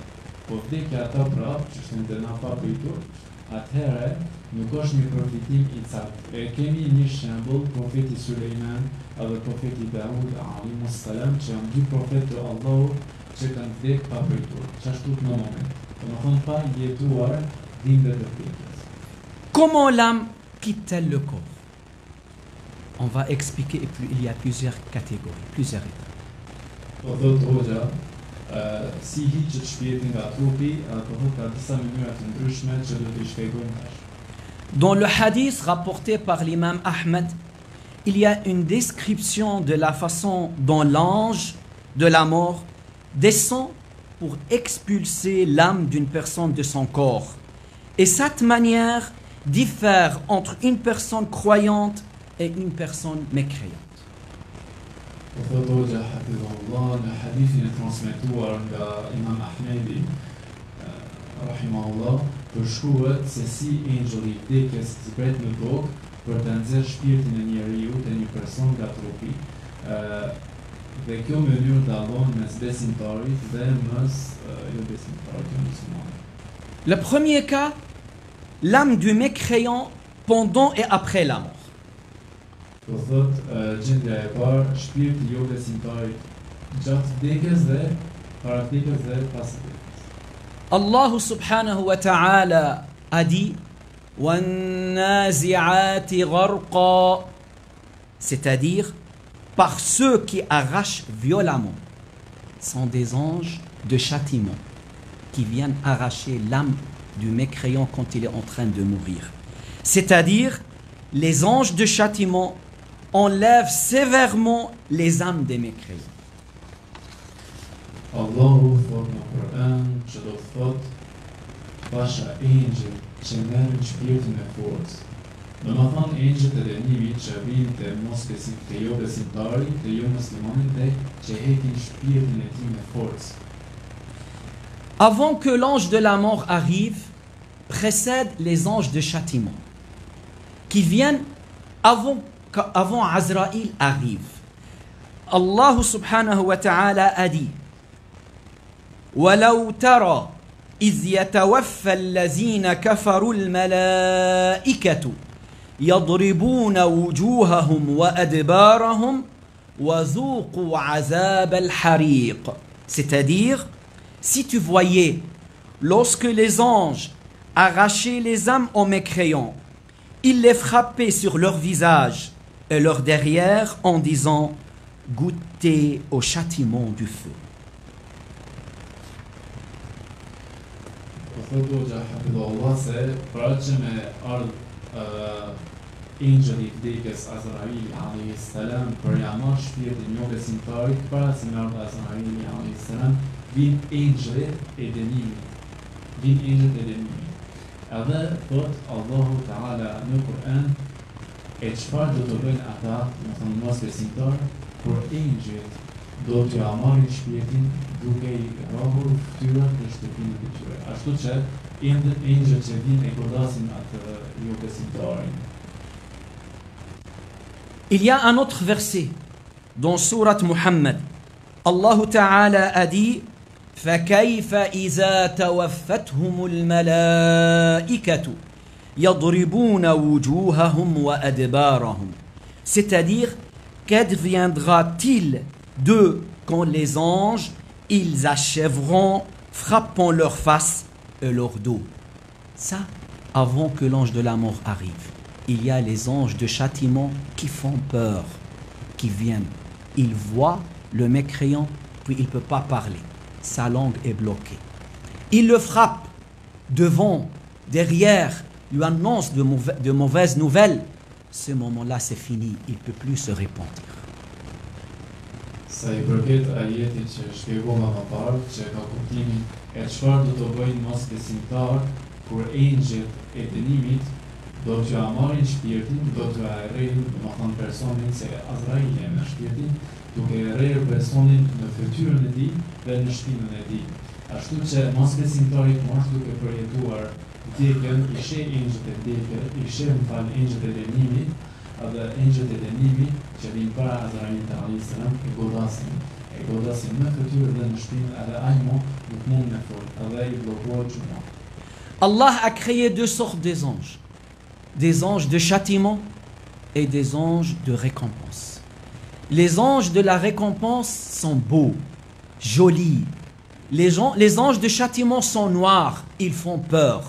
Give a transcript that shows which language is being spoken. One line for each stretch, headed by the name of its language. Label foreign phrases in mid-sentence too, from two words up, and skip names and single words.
Albanian: Po vdekja ata prap, që është në na pa pritur, atëherë nuk është një përfitim i saktë. Kemi një shembull, profeti Sulejman edhe profeti Daud
Arabic: عليهم السلام,
Albanian: që janë 2 profetë të Allahut që kanë vdekur pa pritur. Çashtu në moment. Domethënë pa jetuar dhimbjet e vdekjes.
French: Comment l'âme quitte-t-elle le corps? On va expliquer, et puis il y a plusieurs catégories, plusieurs étapes.
Albanian: Po thotë hoxha, si hiqet shpirti nga trupi, apo ka disa mënyra të ndryshme që do t'i shpjegojmë tash.
French: Dans le hadith rapporté par l'imam Ahmed, il y a une description de la façon dont l'ange de la mort descend pour expulser l'âme d'une personne de son corps. Et cette manière diffère entre une personne croyante et une personne mécréante.
Albanian: Thotë hafidhullah në hadithin e transmetuar nga Imam Ahmedi rahimahullah, përshkruhet se si engjëlli i vdekjes zbret në tokë për të nxjerrë shpirtin e njeriu të një person nga trupi. Dhe kjo mënyrë dallon mes besimtarit dhe mes jo besimtarit të muslimanit.
French: Le premier cas, l'âme du mécréant pendant et après la mort.
Albanian: Po thotë gjendja e parë, shpirti jo besimtarit gjatë vdekjes dhe para vdekjes dhe pas vdekjes.
Arabic: الله سبحانه وتعالى
French: a dit
Arabic: وَالنَّازِعَاتِ غَرْقًا,
French: c'est-à-dire par ceux qui arrachent violemment, sont des anges de châtiment qui viennent arracher l'âme du mécréant quand il est en train de mourir. C'est-à-dire les anges de châtiment enlèvent sévèrement les âmes des mécréants.
Albanian: Allahu thotë në Kur'an që do të thotë pasha engjël që merrin shpirtin e forcë. Domethënë engjëlt e dënimit që vinë te jo besimtari, te jo muslimani dhe që hekin shpirtin e tij me forcë.
French: Avant que l'ange de la mort arrive, précèdent les anges de châtiment qui viennent avant Azraïl arrive.
Arabic: الله سبحانه وتعالى
French: a dit
Arabic: وَلَوْ تَرَى إِذْ يَتَوَفَّى الَّذِينَ كَفَرُوا الْمَلَائِكَةُ يَضْرِبُونَ وُجُوهَهُمْ وَأَدْبَارَهُمْ وَذُوقُوا عَذَابَ الْحَرِيقِ.
French: C'est-à-dire, si tu voyais, lorsque les anges arrachaient les âmes aux mécréants, ils les frappaient sur leur visage et leur derrière en disant « Goûtez au châtiment du feu ».
Albanian: Angeli vdekjes Azraili
Arabic: عليه السلام
Albanian: për ja marrë shpirtin jo besimtarit para se me ardhë Azraili
Arabic: عليه السلام
Albanian: vin angjelit e dënimit. Vin angjelit e dënimit. Edhe thot
Arabic: الله تعالى
Albanian: në Kur'an e çfarë do të bëjnë ata, do të thonë mos besimtar, kur angjelit do t'ja marrin shpirtin duke i rrahur fytyrat në shtëpinë e tyre. Ashtu që angjelit që vinë e godasin atë jo besimtarin.
French: Il y a un autre verset dans Sourate Muhammad.
Arabic: الله تعالى
French: a dit
Arabic: فَكَيْفَ إِذَا تَوَفَّتْهُمُ الْمَلَائِكَةُ يَضْرِبُونَ وُجُوهَهُمْ وَأَدْبَارَهُمْ.
French: C'est-à-dire, qu'adviendra-t-il d'eux quand les anges, ils achèveront frappant leur face et leur dos? Ça, avant que l'ange de la mort arrive. Il y a les anges de châtiment qui font peur, qui viennent. Ils voient le mécréant, puis il ne peut pas parler. Sa langue est bloquée. Ils le frappent devant, derrière, lui annoncent de mauvaises nouvelles. Ce moment-là, c'est fini. Il ne peut plus se repentir.
Albanian: Sa I përket ajetit që shpjegova më parë, që ka kuptimin e çfarë do të bëjnë mos besimtar kur engjëjt e dënimit do t'ja marrin shpirtin, do t'ja rrejnë, do të thonë personin se Azraili me shpirtin, duke rrejë personin në fytyrën e tij dhe në shpinën e tij. Ashtu që mos besimtari kur është duke përjetuar vdekjen, I sheh engjëjt e vdekjes, I sheh engjëjt e dënimit, edhe engjëjt e dënimit që vinë para Azrailit
Arabic: عليه السلام
Albanian: e godasin në fytyrë dhe në shpinë, edhe ai nuk mund me fol, edhe I bllokohet gjuna.
French: Allah a créé deux sortes des anges de châtiment et des anges de récompense. Les anges de la récompense sont beaux, jolis. Les anges de châtiment sont noirs, ils font peur.